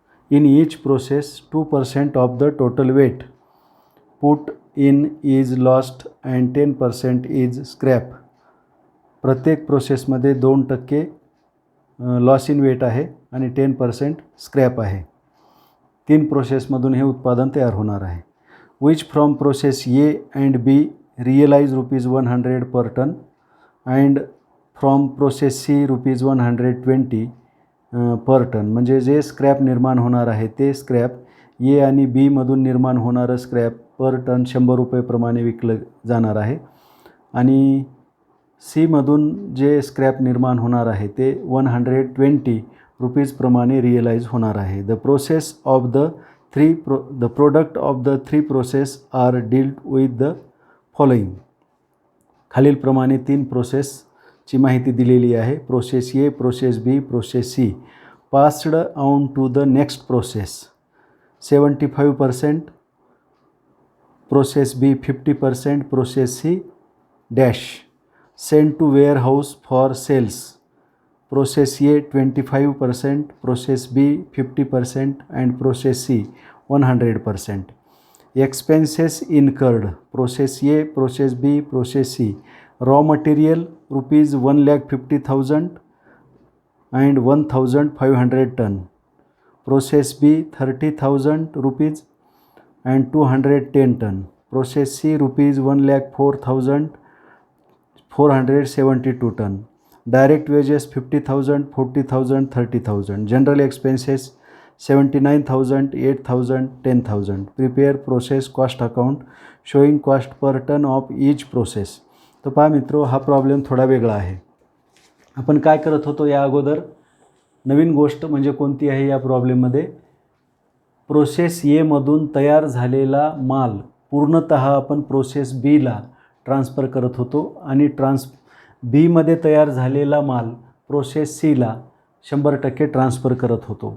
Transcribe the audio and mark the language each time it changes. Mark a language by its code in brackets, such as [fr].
[en] In each process, 2% of the total weight put in is lost and 10% is scrap. [mr] प्रत्येक प्रोसेसमध्ये 2% loss in weight आहे आणि 10% scrap आहे. 3 प्रोसेसमधून हे उत्पादन तयार होणार आहे. [en] Which from process A and B realize ₹100 per ton and from process C ₹120 per ton. [mr] म्हणजे जे स्क्रॅप निर्माण होणार आहे ते स्क्रॅप ए आणि बीमधून निर्माण होणारं स्क्रॅप पर टन ₹100 प्रमाणे विकलं जाणार आहे आणि सीमधून जे स्क्रॅप निर्माण होणार आहे ते ₹120 प्रमाणे रिअलाइज होणार आहे. [en] The product of the 3 process are dealt with the following. [mr] खालीलप्रमाणे 3 प्रोसेसची माहिती दिलेली आहे. [en] Process A, process B, process C. Passed on to the next process 75%, process B 50%, process C dash. Send to warehouse for sales. Process A 25%, process B 50% and process C 100%. Expenses incurred. Process A, process B, process C. Raw material ₹1,50,000 and 1,500 ton. Process B ₹30,000 and 210 ton. Process C ₹1,04,472 ton. Direct wages 50,000, 40,000, 30,000. General expenses 79,000, 8,000, 10,000. Prepare process cost account showing cost per ton of each process. [mr] तर पहा मित्रो, हा problem थोडा वेगळा आहे. आपण काय करत होतो या अगोदर? नवीन गोष्ट म्हणजे कोणती आहे या प्रॉब्लेममध्ये? प्रोसेस एमधून तयार झालेला माल पूर्णतः आपण प्रोसेस बीला ट्रान्सफर करत होतो आणि बीमध्ये तयार झालेला माल प्रोसेस सीला 100% ट्रान्सफर करत होतो.